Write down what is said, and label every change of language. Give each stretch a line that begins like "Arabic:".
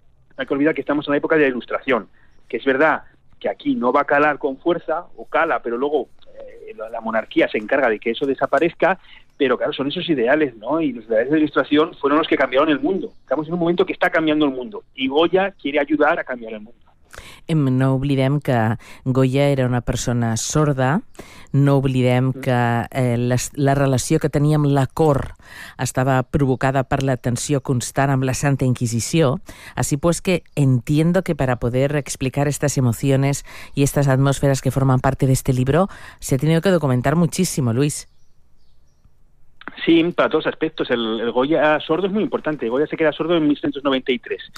Spanish: No hay que olvidar que estamos en la época de la Ilustración, que es verdad que aquí no va a calar con fuerza, o cala, pero luego la monarquía se encarga de que eso desaparezca, pero claro, son esos ideales, ¿no? Y los ideales de la Ilustración fueron los que cambiaron el mundo. Estamos en un momento que está cambiando el mundo, y Goya quiere ayudar a cambiar el mundo.
Catalan: No oblidem que Goya era una persona sorda, no oblidem que la relació que tenia amb la cor estava provocada per la tensió constant amb la Santa Inquisició.
Spanish: Así pues que entiendo que para poder explicar estas emociones y estas atmósferas que forman parte de este libro, se ha tenido que documentar muchísimo, Luis. Sí, para todos aspectos. El Goya sordo es muy importante. Goya se queda sordo en 1793.